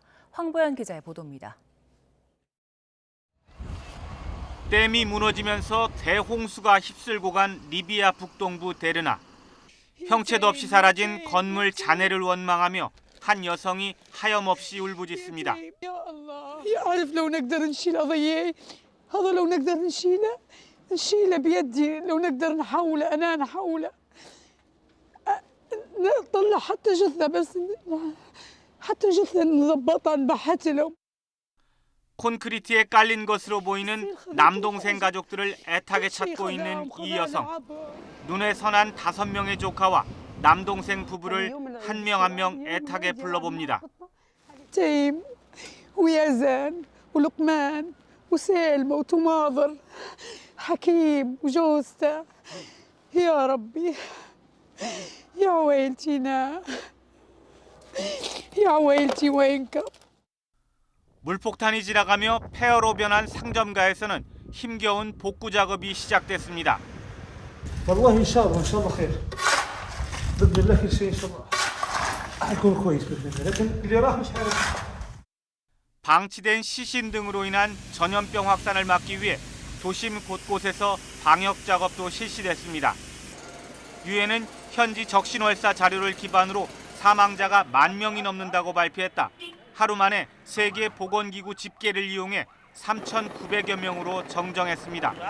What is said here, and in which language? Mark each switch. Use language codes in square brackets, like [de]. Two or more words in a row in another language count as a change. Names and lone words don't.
[ko] 황보연 기자의 보도입니다. 댐이 무너지면서 대홍수가 휩쓸고 간 리비아 북동부 데르나. 형체도 없이 사라진 건물 잔해를 원망하며 한 여성이 하염없이 울부짖습니다. [ar] هذا لو نقدر نشيله بيدي لو نقدر نحوله أنا نحوله نطلع حتى جثة بس حتى جثة نضبطها نبحث له. [ko] 콘크리트에 깔린 것으로 보이는 남동생 가족들을 애타게 찾고 있는 이 여성. 눈에 선한 5명의 조카와 남동생 부부를 한 명 한 명 애타게 불러봅니다. [ar] جيم ويزن ولقمان وسالمة وتماضر حكيم وجوزته يا ربي يا ويلتينا يا ويلتي وينك. [ko] 물폭탄이 지나가며 폐허로 변한 상점가에서는 힘겨운 복구 작업이 시작됐습니다. [ar] والله إن شاء الله خير. بإذن الله كل شيء إن شاء الله حيكون كويس بإذن الله. لكن اللي راح مش عارف. [ko] 방치된 시신 등으로 인한 전염병 확산을 막기 위해 도심 곳곳에서 방역 작업도 실시됐습니다. 유엔은 현지 적신월사 자료를 기반으로 사망자가 10,000명이 넘는다고 발표했다. 하루 만에 세계보건기구 집계를 이용해 3,900여 명으로 정정했습니다.